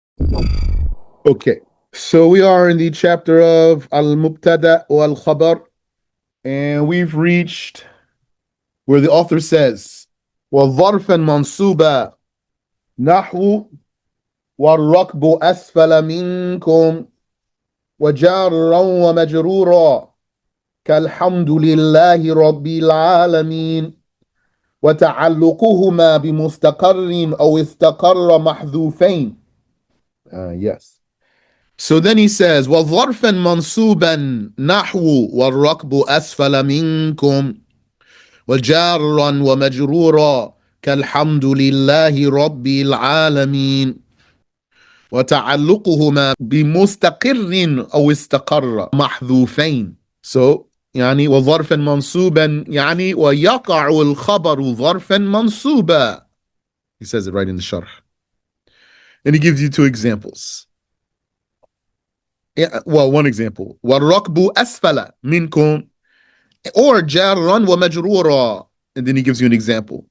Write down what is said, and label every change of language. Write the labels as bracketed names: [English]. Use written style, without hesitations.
[English] Okay, so we are in the chapter of Al-Mubtada wa Al-Khabar, and we've reached where the author says, [Arabic] وَظَرْفًا مَنْصُوبًا نَحْوُ وَالرَّكْبُ أَسْفَلَ مِنْكُمْ وَجَارًا وَمَجْرُورًا كَالْحَمْدُ لِلَّهِ رَبِّ الْعَالَمِينَ وتعلقهما بمستقر أو استقر محذوفين. [English] Yes. So then he says, [Arabic] وظرفا منصوبا نحو والركب أسفل منكم وجارا ومجرورا كالحمد لله رب العالمين وتعلقهما بمستقر أو استقر محذوفين. [English] So [Arabic] يعني وظرفا منصوبا يعني ويقع الخبر ظرفا منصوبا. [English] He says it right in the sharh. And he gives you two examples. Yeah, well, one example. [Arabic] وَالرَّكْبُ أَسْفَلَ مِنْكُمْ or جَارًا وَمَجْرُورًا. [English] And then he gives you an example.